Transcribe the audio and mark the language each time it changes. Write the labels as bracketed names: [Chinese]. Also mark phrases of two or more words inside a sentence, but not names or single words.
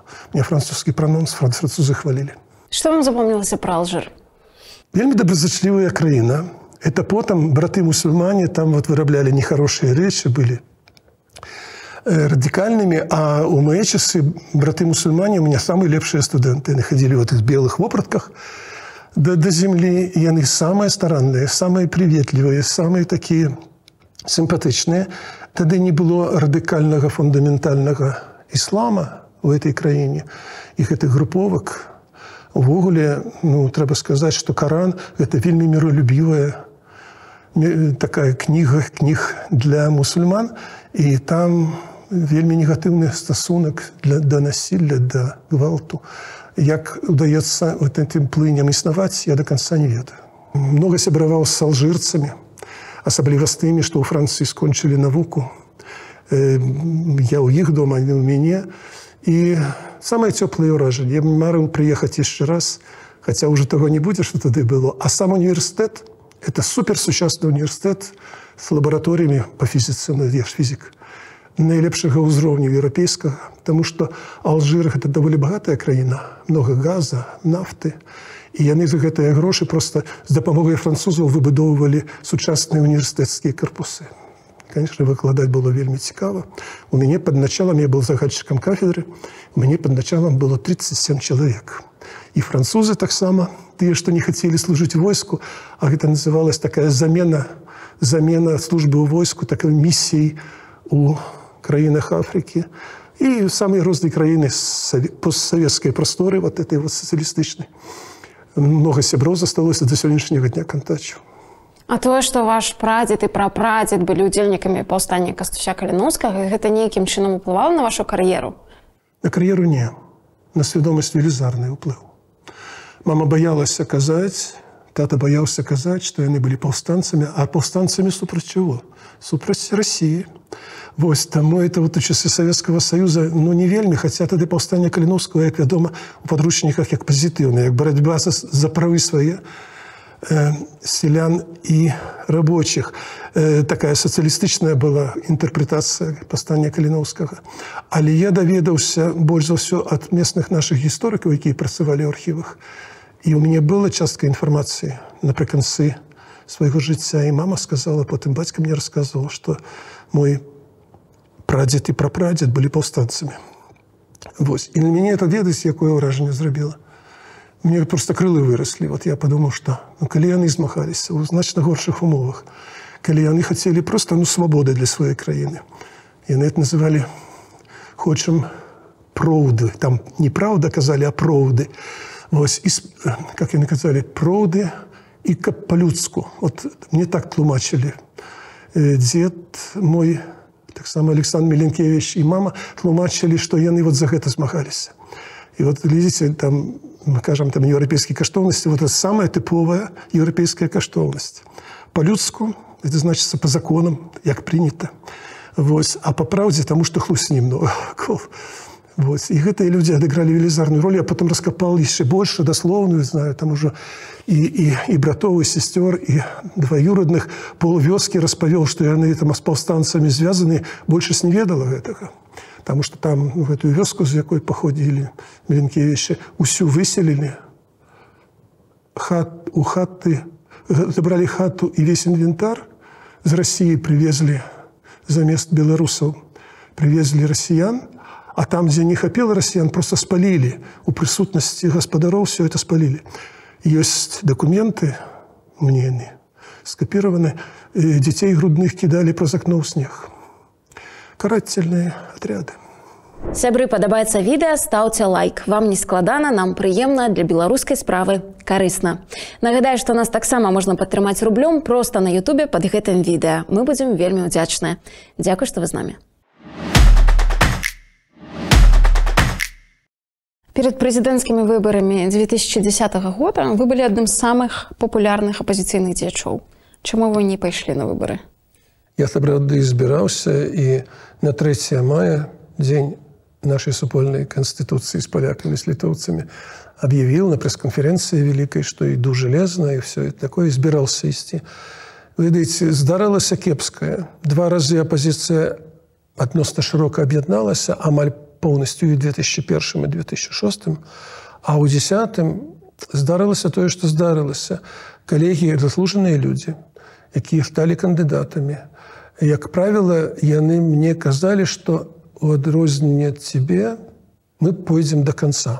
[Belarusian] Мне французскі пранонс, французы хвалілі. Што вам запомнілася пра Алжир? Вельмі добразычлівая краіна. Это потым браты-мусульмане там вот выраблялі нехорошыя рэчы, былі радикальными, а у мои часы браты-мусульмане [Russian] у меня самые [Belarusian] лепшие студенты. [Russian] Они ходили в этих белых вопратках до земли, и они самые старанные, самые приветливые, самые такие симпатичные. Тогда не было радикального, фундаментального ислама в этой краине, их этих групповок. [Belarusian] Увогуле, [Russian] ну, треба сказать, что Коран – это вельми миролюбивая такая кніг для мусульман, и там вельми негативный стосунок до насилия, до гвалту. [Belarusian] Як [Russian] удается вот этим [Belarusian] плыням існаваць, я до конца не ведаю. Много сябраваў с алжирцами, асабліва з тымі, што ў Францыі скончылі навуку. Я ў іх дома, они у мяне. [Russian] И самое теплое [Belarusian] ўражанне. [Russian] Я марыў приехать еще раз, хотя уже того не будет, что тады было. А сам университет – это суперсучасный университет с лабораториями по физице, ну, я ж физик, наилепшего уровня европейского, потому что Алжир – это довольно богатая краина, много газа, нафты. [Belarusian] И яны за гэтыя грошы просто с дапамогай французаў выбудоўвалі сучасныя універсітэцкія корпусы. Конечно, выкладаць было вельмі цікава. [Russian] У мяне под началом, я был загадчиком кафедры, у мяне под началом было 37 человек. И французы [Belarusian] таксама, тыя, што [Russian] не хотели служить в войску, а гэта называлась такая замена службы ў войску, такой миссией у краінах Африки. И самые разные краины постсоветской просторы, вот этой вот социалистичной. [Belarusian] Много сяброў засталося [Russian] до сегодняшнего дня [Belarusian] контачу. А тое, што ваш прадзед і прапрадзед былі ўдзельнікамі паўстання Кастуся Каліноўскага, гэта нейкім чынам уплывала на вашу кар'еру? На кар'еру не. На свядомасць велізарны ўплыў. Мама боялася казаць, тата боялся казаць, што яны былі паўстанцамі, а паўстанцамі супраць чаго? Супраць России. Вось, таму это вот у часы [Russian] Советского Союза, [Belarusian] ну, не вельмі, хотя тады паўстання Каліноўскага, як вядома, у падручніках як пазітыўна, як барацьба за правы свае селян и рабочих. [Russian] Такая социалистичная была интерпретация паўстання Каліноўскага. [Belarusian] Але я даведаўся больш за ўсё ад местных наших гісторыкаў, якія працавалі ў архівах. І у мяне была частка інфармацыі напрыканцы свайго жыцця. І мама сказала, потым бацька мне рассказывал, что мой прадзед і прапрадзед былі паўстанцамі. Вось. І на мяне это ведаць, якое ўражанне зрабіла. Мне просто крылы выросли. [Russian] Вот я подумал, что [Belarusian] калі яны змагаліся ў значна горшых умовах, калі яны [Russian] хотели просто свободы для своей [Belarusian] краіны. Яны это называли «хочам проўды». Там не правда казали, а проўды. Вось, і, как яны казали, проўды и каб по-людску. Вот мне так тлумачили. Дед мой, так само Александр Миленкевич и мама тлумачили, что яны вот за гэта змагаліся. [Russian] И вот видите, там, кажем, там европейские каштовности, вот это самая типовая европейская каштовность. По-людску, это значит по законам, как принято. Вот. А по правде, тому что хлусни много. [Belarusian] Вот. И гэтыя люди адыгралі велізарную роль. [Russian] Я потом раскопал еще больше, дословную, знаю, там уже и братов, и сестер, и двоюродных. Полвёски распавёл, что яны там с повстанцами связаны, больше с не ведала гэтага. Потому что там в эту вёску, з якой походили Меленкевичи, усю выселили. [Belarusian] У хаты, [Russian] забрали хату и весь инвентарь из России привезли, замест белорусов привезли россиян. А там, где не хапело россиян, просто спалили. У присутности господаров все это спалили. Есть документы, мне они скопированы, детей грудных кидали праз окно в снег. Карательные отряды. [Belarusian] Сябры, падабаецца відэа, стаўце лайк. Вам не складана, нам прыемна, для беларускай справы карысна. Нагадаю, што нас таксама можна падтрымаць рублём проста на Ютубе пад гэтым відэа. Мы будзем вельмі удзячныя. Дзякуй, што вы з намі. [Russian] Перед президентскими выборами 2010 года вы были одним из самых популярных оппозиционных дзеячоў. Чему вы не пошли на выборы? Я сапраўды избирался, и на 3 мая, день нашей супольной конституции с поляками, с литовцами, объявил на пресс-конференции великой, что иду железно, и все это такое, избирался идти. Вы видите, [Belarusian] здарылася кепская. [Russian] 2 раза оппозиция относно широко объединалась, амаль полностью и в 2001 и 2006, [Belarusian] а у 2010 здарылася тое, што здарылася. Калегі, заслуженыя людзі, якія сталі кандыдатамі. Як правіла, яны мне казалі, што у адрозненне ад цябе мы пойдзем до конца.